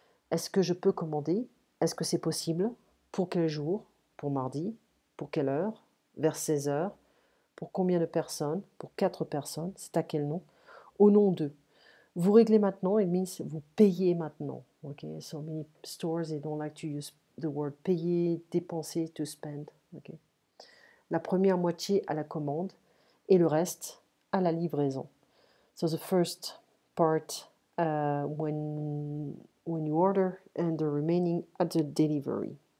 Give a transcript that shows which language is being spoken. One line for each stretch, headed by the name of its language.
French: Est-ce que je peux commander? Est-ce que c'est possible? Pour quel jour? Pour mardi? Pour quelle heure? Vers 16h? Pour combien de personnes? Pour 4 personnes. C'est à quel nom? Au nom de. Vous réglez maintenant,
English: it means
French: vous payez maintenant. Okay?
English: So many stores, they don't like to use the word payer, dépenser, to spend. Okay?
French: La première moitié à la commande et le reste à la livraison.
English: So the first part when you order and the remaining at the delivery.